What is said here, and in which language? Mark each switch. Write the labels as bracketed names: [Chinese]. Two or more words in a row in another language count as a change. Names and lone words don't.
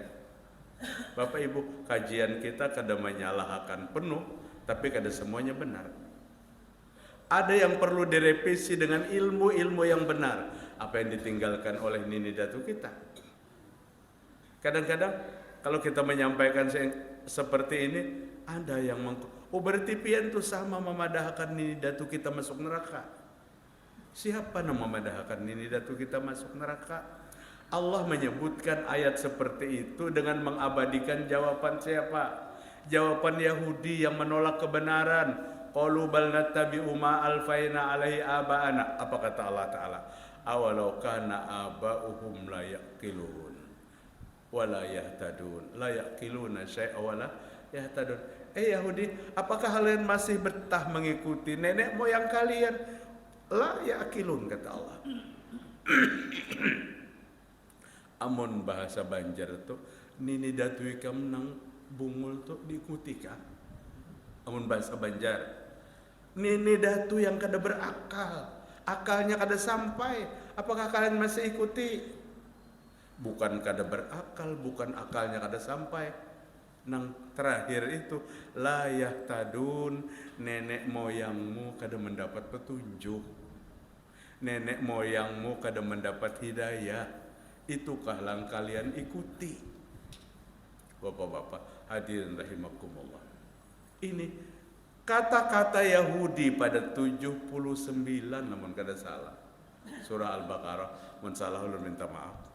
[Indonesian] Bapak Ibu, kajian kita kadang menyalahkan penuh, tapi kadang semuanya benar. Ada yang perlu direvisi dengan ilmu-ilmu yang benar. Apa yang ditinggalkan oleh nini datu kita. Kadang-kadang kalau kita menyampaikan seperti ini, ada yang berarti pian itu sama memadahkan nini datu kita masuk neraka. Siapa yang memadahkan nini datu kita masuk neraka? Allah menyebutkan ayat seperti itu dengan mengabadikan jawaban siapa? Jawaban Yahudi yang menolak kebenaran. [Arabic] قالوا بل نتبع ما ألفينا عليه آباءنا. [Indonesian] Apa kata Allah Ta'ala? [Arabic] أولو كان آباؤهم لا يعقلون ولا يهتدون. لا يعقلون شيئا ولا يهتدون. [Indonesian] Yahudi, apakah kalian masih betah mengikuti nenek moyang kalian? [Arabic] لا يعقلون, [Indonesian] kata Allah. [Banjar] Amun bahasa Banjar tuh nini datui kam nang bungul tuh diikuti kan? Amun bahasa Banjar, nini datu yang kada berakal, akalnya kada sampai, apakah kalian masih ikuti? Bukan kada berakal, bukan akalnya kada sampai. Nang terakhir itu [Arabic] لا يهتدون, [Banjar] nenek moyangmu kada mendapat petunjuk, nenek moyangmu kada mendapat hidayah, itukah yang kalian ikuti. [Indonesian] Bapak-bapak hadirin rahimakumullah, ini kata-kata Yahudi pada 79 namun kada salah, surah Al-Baqarah, mun salah ulun minta maaf.